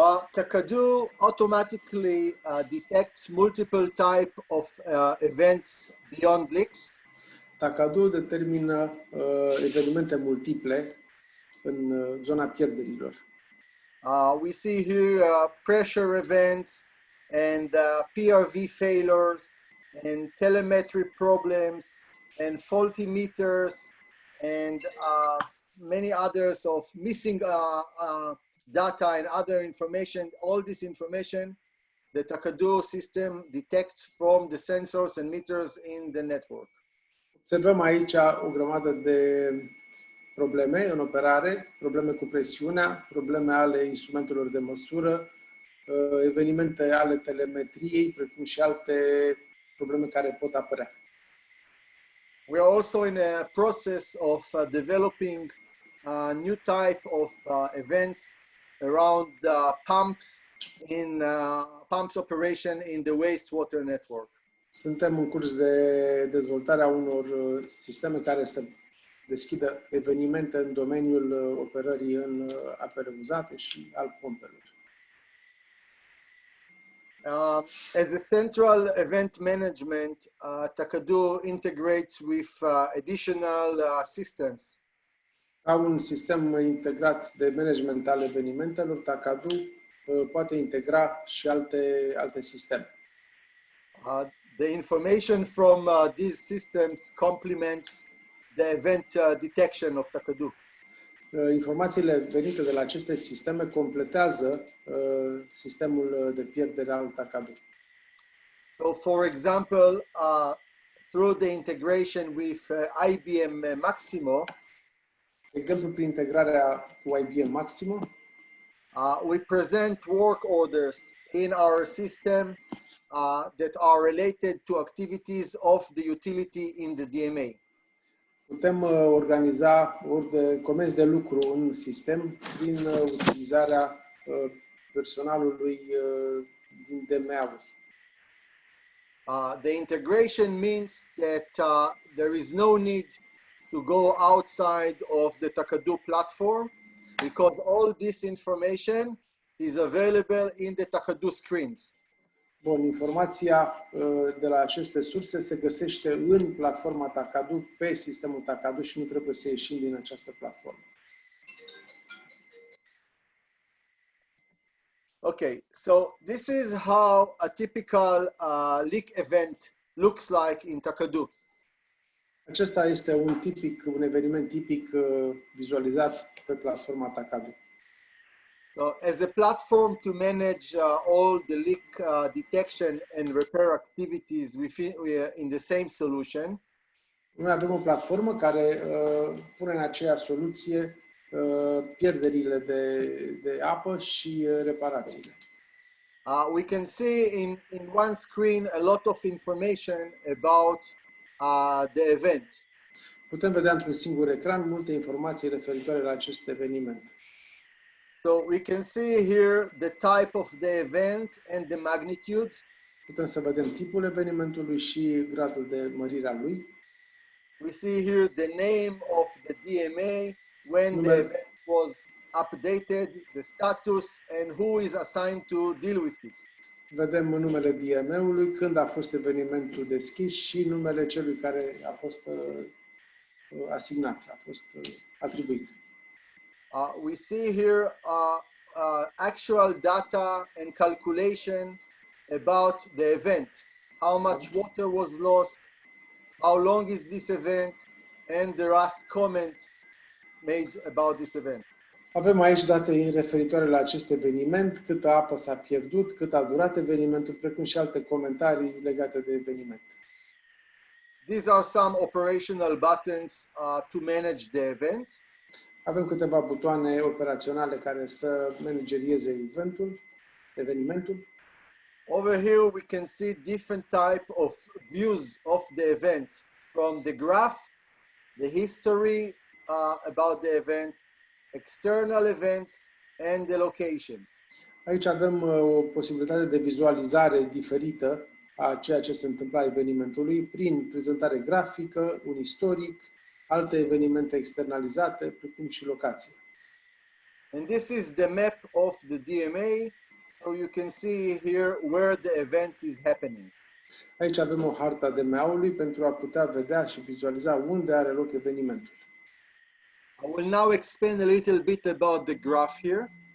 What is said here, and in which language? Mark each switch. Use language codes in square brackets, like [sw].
[en] TaKaDu automatically detects multiple type of events beyond leaks. [ro] TaKaDu determină evenimente multiple în zona pierderilor. [en] We see here pressure events and PRV failures and telemetry problems and faulty meters and many others of missing data and other information. All this information the TaKaDu system detects from the sensors and meters in the network. [ro] Observăm aici o grămadă de probleme în operare, probleme cu presiunea, probleme ale instrumentelor de măsură, evenimente ale telemetriei, precum și alte probleme care pot apărea. [en] We are also in a process of developing a new type of events around pumps in pumps operation in the wastewater network. [ro] Suntem în curs de dezvoltare a unor sisteme care să deschidă evenimente în domeniul operării în apele uzate și al pompelor. [en] As a central event management, TaKaDu integrates with additional systems. [ro] Ca un sistem integrat de management al evenimentelor, TaKaDu poate integra și alte sisteme. [en] The information from these systems complements the event detection of TaKaDu. [ro] Informațiile venite de la aceste sisteme completează sistemul de pierdere al TaKaDu. [en] So, for example, through the integration with IBM Maximo, [ro] De exemplu, prin integrarea cu IBM Maximo, [en] we present work orders in our system that are related to activities of the utility in the DMA. [ro] putem organiza comenzi de lucru în sistem prin utilizarea personalului din DMA-uri. [en] The integration means that there is no need to go outside of the TaKaDu platform because all this information is available in the TaKaDu screens. [ro] Bun, informația de la aceste surse se găsește în platforma TaKaDu, pe sistemul TaKaDu și nu trebuie să ieșim din această platformă. [en] Okay, so this is how a typical leak event looks like in TaKaDu. [ro] Acesta este un eveniment tipic vizualizat pe platforma TaKaDu. [en] So as a platform to manage all the leak detection and repair activities in the same solution, [ro] Noi avem o platformă care pune în aceeași soluție pierderile de apă și reparațiile. [en] we can see in one screen a lot of information about the event. [ro] Putem vedea într-un singur ecran multe informații referitoare la acest eveniment. [en] So we can see here the type of the event and the magnitude. [ro] Putem să vedem tipul evenimentului și gradul de mărire a lui. [en] We see here the name of the DMA, when the event was updated, the status, and who is assigned to deal with this. [ro] Vedem numele DMA-ului, când a fost evenimentul deschis și numele celui care a fost asignat, a fost atribuit. [en] We see here actual data and calculation about the event. How much water was lost, how long is this event, and the last comment made about this event. [ro] Avem aici date referitoare la acest eveniment, câtă apă s-a pierdut, cât a durat evenimentul, precum și alte comentarii legate de eveniment. [en] These are some operational buttons to manage the event. [ro] Avem câteva butoane operaționale care să managerieze evenimentul. [en] Over here we can see different type of views of the event, from the graph, the history about the event, external events, and the location. [ro] Aici avem o posibilitate de vizualizare diferită a ceea ce se întâmpla evenimentului prin prezentare grafică, un istoric, alte evenimente externalizate, precum și locație. [en] And this is the map of the DMA, so you can see here where the event is happening. [ro] Aici avem o hartă a DMA-ului pentru a putea vedea și vizualiza unde are loc evenimentul. [en] I will now explain a little bit about the graph here.